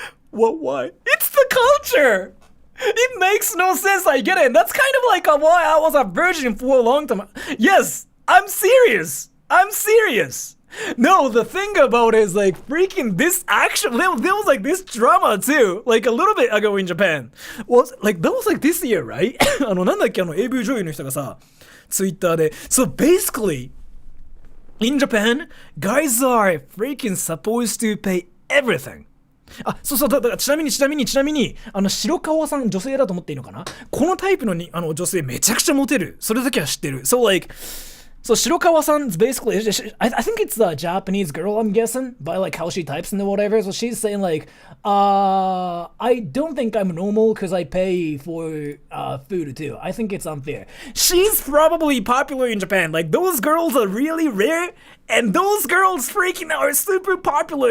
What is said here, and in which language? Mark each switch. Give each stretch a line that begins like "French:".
English: What? Why? It's the culture. It makes no sense. I get it. That's kind of like why I was a virgin for a long time. Yes, I'm serious. I'm serious. No, the thing about it is like freaking this action. There was like this drama too, like a little bit ago in Japan. Was like that was like this year, right?
Japanese: なんだっけAV 女優の人がさ、Twitter で。
English: So basically, in Japan, guys are freaking supposed to pay everything.
Japanese: あ、そうだからちなみに白川さん女性だと思っていいのかな。このタイプの女性めちゃくちゃモテる。それだけは知ってる。
English: So like. So Shirokawa-san's basically, I think it's the Japanese girl, I'm guessing, by like how she types and whatever. So she's saying like, I don't think I'm normal because I pay for food too. I think it's unfair. She's probably popular in Japan. Like those girls are really rare, and those girls freaking are super popular.